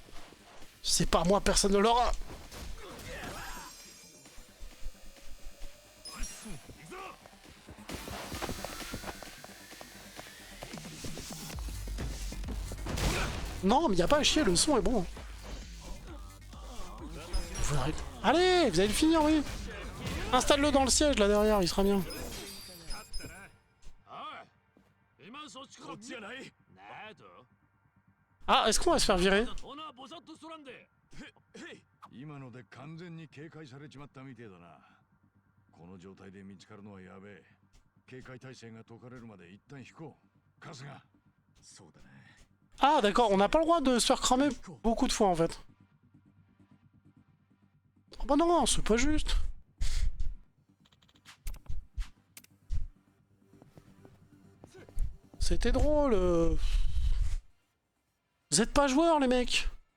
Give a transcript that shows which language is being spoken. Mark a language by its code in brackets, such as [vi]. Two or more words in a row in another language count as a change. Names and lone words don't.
[fr] C'est pas moi, personne ne l'aura. Non, mais y a pas à chier, le son est bon. Vous arrêtez. Allez, vous allez le finir, oui. Installe-le dans le siège là derrière, il sera bien. Ah, est-ce qu'on va se faire virer? [ja] 今ので完全に警戒されちまったみてえだな。この状態で見つかるのはやべえ。警戒態勢が解かれるまで一旦引こう。春日。そうだね。 [fr] Ah, d'accord, on n'a pas le droit de se faire cramer beaucoup de fois en fait. Oh bah non, c'est pas juste. C'était drôle. Vous êtes pas joueurs les mecs.